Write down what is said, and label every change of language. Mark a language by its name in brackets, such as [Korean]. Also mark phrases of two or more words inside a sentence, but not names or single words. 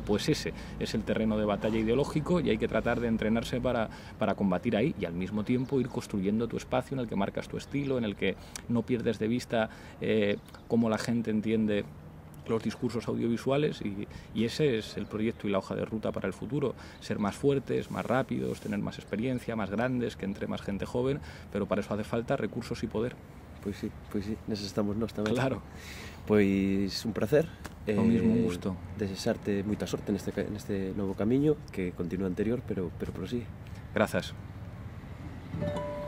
[Spanish] Pues ese es el terreno de batalla ideológico y hay que tratar de entrenarse para combatir ahí y al mismo tiempo ir construyendo tu espacio en el que marcas tu estilo, en el que no pierdes de vista cómo la gente entiende los discursos audiovisuales y ese es el proyecto y la hoja de ruta para el futuro. Ser más fuertes, más rápidos, tener más experiencia, más grandes, que entre más gente joven, pero para eso hace falta recursos y poder. [Galician] Pois sí, necesitamos nós tamén. Claro. Pois un placer. O mismo, un gusto. Desexarte moita sorte neste novo camiño, que continúa anterior, pero prosigue. Grazas.